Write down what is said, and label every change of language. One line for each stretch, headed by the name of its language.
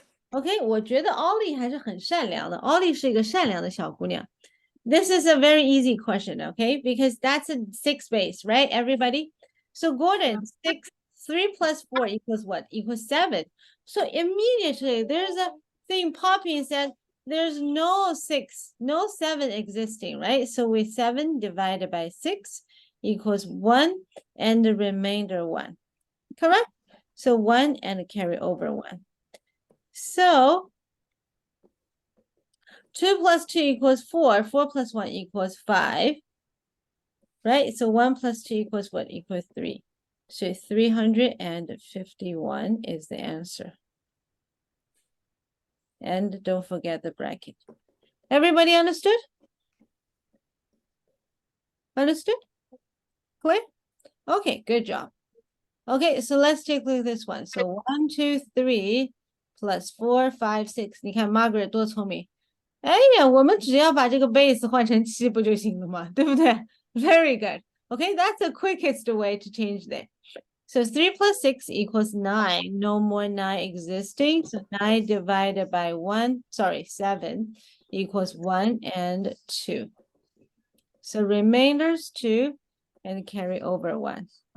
Chinese: OK，我觉得 Ollie 还是很善良的。Ollie 是一个善良的小姑娘。
English: This is a very easy question, okay? Because that's a 6 base, right, everybody? So Gordon, 3 plus 4 equals what? Equals 7. So immediately there's a thing popping and said there's no 6, no 7 existing, right? So with 7 divided by 6 equals 1 and the remainder 1. Correct? So 1 and carry over 1. So 2 plus 2 equals 4. 4 plus 1 equals 5. Right? So 1 plus 2 equals what? Equals 3. So 351 is the answer. And don't forget the bracket. Everybody understood? Understood? Clear? Okay, good job. Okay, so let's take a look at this one. So 1, 2, 3 plus 4, 5, 6.
Chinese: 你看 Margaret 多聪明。哎呀，我们只要把这个 base 换成7不就行了吗？对不对？
English: Very good. Okay, that's the quickest way to change that. So 3 plus 6 equals 9. No more 9 existing. So 9 divided by 7 equals 1 and 2. So remainders 2 and carry over 1.